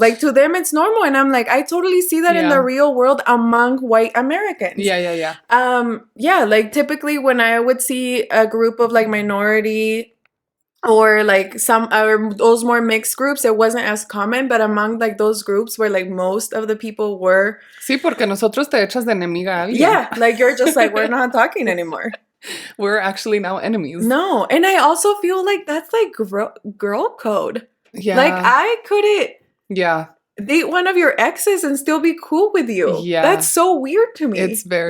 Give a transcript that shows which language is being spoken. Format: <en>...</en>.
<en>Like to them, it's normal. And I'm like, I totally see that in the real world among white Americans. Yeah. Like typically when I would see a group of like minority or like some or those more mixed groups, it wasn't as common, but among like those groups where like most of the people were.</en> <es>Sí, porque nosotros te echas de enemiga a alguien.</es> <en>Yeah, like you're just like, we're not talking anymore. We're actually now enemies. No, and I also feel like that's like girl code. Yeah. Like I couldn't date one of your exes and still be cool with you. Yeah. That's so weird to me. It's very</en>